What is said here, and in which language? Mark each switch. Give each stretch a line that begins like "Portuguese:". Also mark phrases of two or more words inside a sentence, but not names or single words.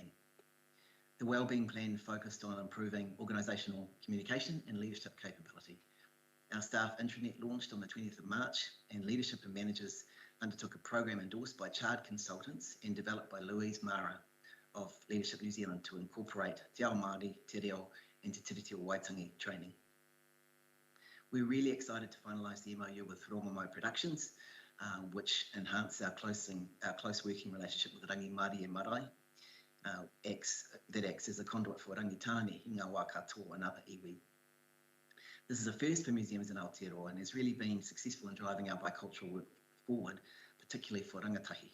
English: The wellbeing plan focused on improving organisational communication and leadership capability. Our staff intranet launched on the 20th of March and leadership and managers undertook a program endorsed by Chard Consultants and developed by Louise Mara of Leadership New Zealand to incorporate Te Ao Māori, Te Reo and Te Tiriti o Waitangi training. We're really excited to finalise the MOU with Romomo Productions, which enhance our close working relationship with Rangi Māori and Marae. That acts as a conduit for Rangitāne, Ngā Wā Katoa and other iwi. This is a first for museums in Aotearoa and has really been successful in driving our bicultural work forward, particularly for rangatahi.